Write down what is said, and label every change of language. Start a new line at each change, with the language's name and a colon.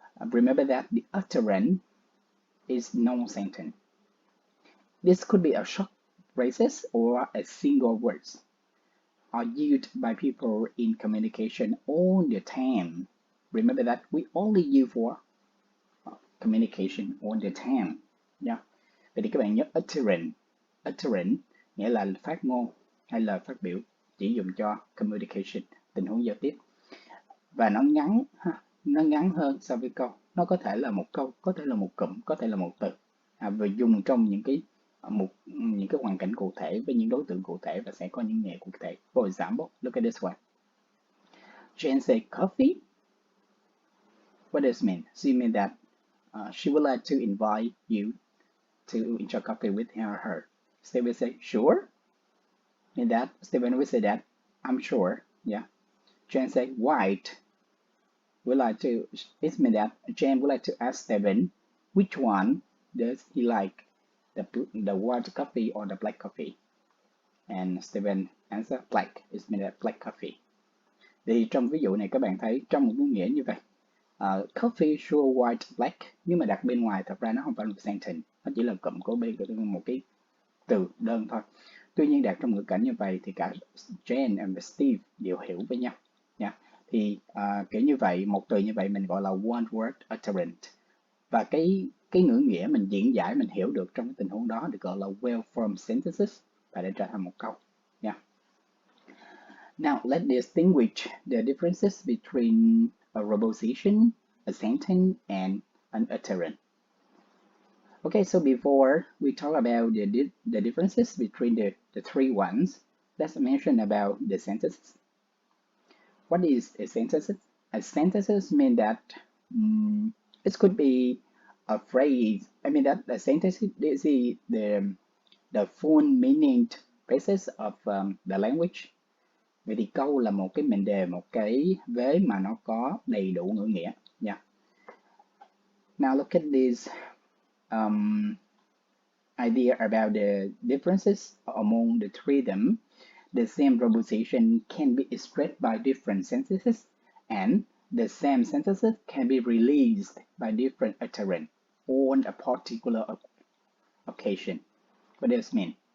English: Remember that the utterance is non-sentence. This could be a short phrases or a single words. Are used by people in communication all the time. Remember that we only use for communication all the time. Yeah.
Vietnamese: Vậy thì các bạn nhớ utterance. Utterance nghĩa là phát ngôn hay lời phát biểu, chỉ dùng cho communication, tình huống giao tiếp. Và nó ngắn hơn so với câu. Nó có thể là một câu, có thể là một cụm, có thể là một từ. Và dùng trong những cái hoàn cảnh cụ thể với những đối tượng cụ thể và sẽ có những nghĩa cụ thể.
English: For example, look at this one. Jane said coffee. What does it mean? She means that she would like to invite you to enjoy coffee with her. Stephen will say, sure. And that Stephen will say that, I'm sure. Yeah. Jane said, white. It means that Jane would like to ask Stephen which one does he like, the white coffee or the black coffee. And Stephen answer black. It means that black coffee.
Vietnamese: Thì trong ví dụ này các bạn thấy trong một ngữ nghĩa như vậy, coffee sure white black, nhưng mà đặt bên ngoài thật ra nó không phải là một sentence, nó chỉ là cụm của một cái từ đơn thôi. Tuy nhiên đặt trong ngữ cảnh như vậy thì cả Jane và Steve đều hiểu với nhau nha. Thì kiểu như vậy, một từ như vậy mình gọi là one word utterance. Và cái ngữ nghĩa mình diễn giải, mình hiểu được trong cái tình huống đó được gọi là well-formed sentences và để trở thành một câu nha.
English: Now let's distinguish the differences between a proposition, a sentence, and an utterance. Okay, so before we talk about the differences between the three ones, let's mention about the sentences. What is a sentence? A sentence means that it could be a phrase. I mean that the sentence is the full meaning basis of the language.
Vietnamese: Vậy thì câu là một cái mệnh đề, một cái vế mà nó có đầy đủ ngữ nghĩa nha.
English: Now look at this um, idea about the differences among the three of them. The same proposition can be expressed by different sentences, and the same sentences can be released by different utterance on a particular occasion. What does it mean?